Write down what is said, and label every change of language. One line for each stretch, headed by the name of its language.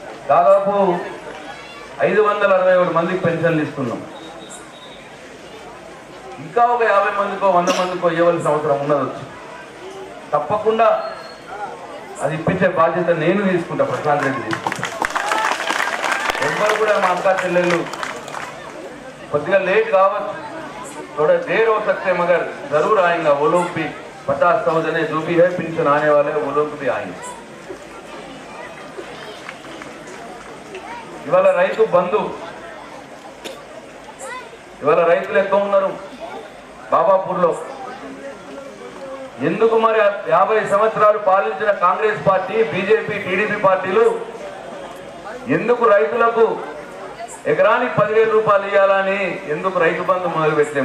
Telugu: దాదాపు 561 మందికి పెన్షన్లు ఇస్తున్నాం. ఇంకా ఒక 50 మందికో 100 మందికో ఇవ్వవలసిన అవసరం ఉన్నది. వచ్చి తప్పకుండా అది ఇప్పించే బాధ్యత నేను తీసుకుంటా, ప్రశాంత్ రెడ్డి తీసుకుంటా. ఎవరు కూడా మా అక్క చెల్లెళ్ళు కొద్దిగా लेट కావచ్చు,
Hindi: थोड़ा देर हो सकते मगर जरूर आएगा. वो लोग भी 50,000 जो भी है पेंशन आने वाले वो लोग भी आएंगे.
Telugu: ఇవాళ రైతు బంధు, ఇవాళ రైతులు ఎక్కువ ఉన్నారు బాబాపూర్లో. ఎందుకు మరి 50 సంవత్సరాలు పాలించిన కాంగ్రెస్ పార్టీ, బీజేపీ, టీడీపీ పార్టీలు ఎందుకు రైతులకు ఎకరానికి 10,000 రూపాయలు ఇవ్వాలని ఎందుకు రైతు బంధు మొదలు పెట్టలే?